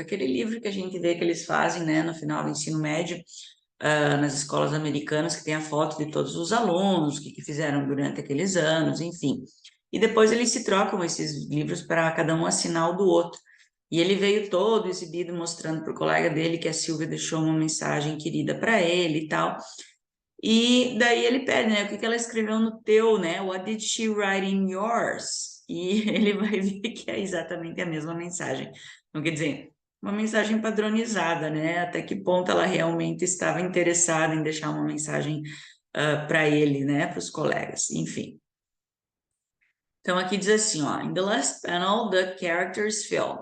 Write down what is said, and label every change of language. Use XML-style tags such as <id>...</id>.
<pt>Aquele livro que a gente vê que eles fazem, né? No final do ensino médio nas escolas americanas, que tem a foto de todos os alunos, o que fizeram durante aqueles anos, enfim. E depois eles se trocam esses livros para cada um assinar o do outro. E ele veio todo exibido mostrando para o colega dele que a Silvia deixou uma mensagem querida para ele e tal. E daí ele pede, né, o que que ela escreveu no teu, né?</pt> <en>What did she write in yours?</en> <pt>E ele vai ver que é exatamente a mesma mensagem. Não quer dizer, uma mensagem padronizada, né? Até que ponto ela realmente estava interessada em deixar uma mensagem para ele, né? Para os colegas, enfim. Então aqui diz assim, ó,</pt> <en>in the last panel, the characters fill.</en>